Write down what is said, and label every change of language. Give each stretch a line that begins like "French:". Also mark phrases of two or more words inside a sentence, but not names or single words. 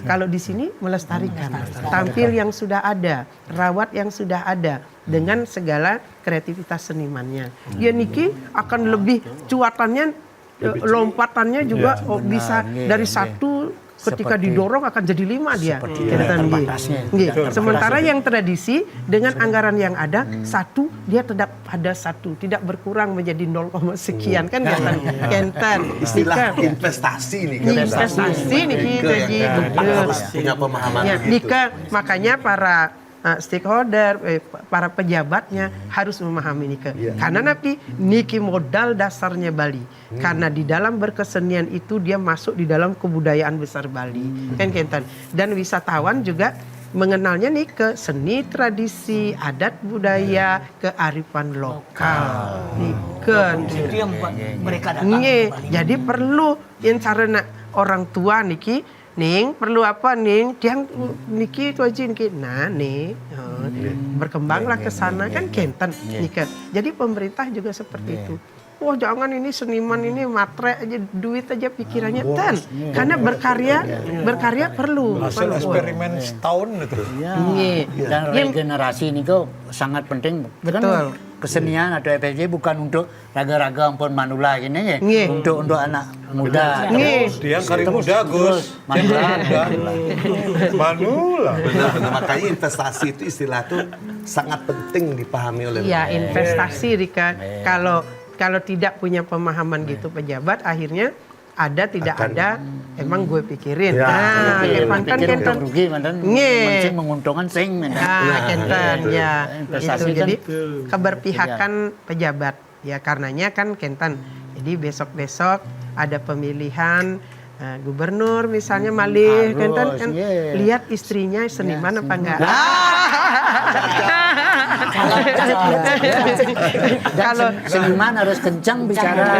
Indonesian: Kalau di sini melestarikan, tampil yang sudah ada, rawat yang sudah ada dengan segala kreativitas senimannya. Ya niki akan lebih cuatannya, lompatannya juga bisa dari 1 ketika didorong akan jadi 5 dia. Seperti Kentan, nggih. terbatasnya. Nggih. Tidak Sementara yang tradisi dengan anggaran yang ada 1 dia tetap pada 1, tidak berkurang menjadi 0, sekian kan kentan. Istilah investasi nih kan. Investasi nih kita Harus punya pemahaman ya, begitu. Nika, makanya para stakeholder, para pejabatnya harus memahami Nika. Karena nanti niki modal dasarnya Bali. Karena di dalam berkesenian itu dia masuk di dalam kebudayaan besar Bali. Kan kentan. Dan wisatawan juga mengenalnya nih ke seni tradisi, adat budaya, kearifan lokal. Nika. Itu yang buat mereka datang. Jadi perlu yang caranya orang tua niki Ning, perlu apa Ning? Tiang niki itu aja niki. Nah, nih. Berkembanglah ke sana kan kentan nikah. Jadi pemerintah juga seperti itu. Wah, jangan ini seniman ini matre aja, duit aja pikirannya tan. Karena berkarya perlu. Hasil eksperimen setahun itu. Dan regenerasi ini kok sangat penting. Betul. Kan kesenian atau FSJ bukan untuk raga-raga ampun manula gini ya. Untuk anak muda. Dia kari muda Gus. Manula. Benar, makanya investasi itu istilah tuh sangat penting dipahami oleh Ya, investasi Rika. Kalau tidak punya pemahaman gitu pejabat, akhirnya ada tidak ada, emang gue pikirin. Nah, kentan Untung rugi mantan. Mencing menguntungkan sing. Nah, kentan ya. Investasi Itu. Jadi kan keberpihakan pejabat. Ya karenanya kan kentan. Jadi besok-besok ada pemilihan gubernur misalnya Malih kentan kan lihat istrinya seniman apa enggak. Kalau seniman harus kencang bicara.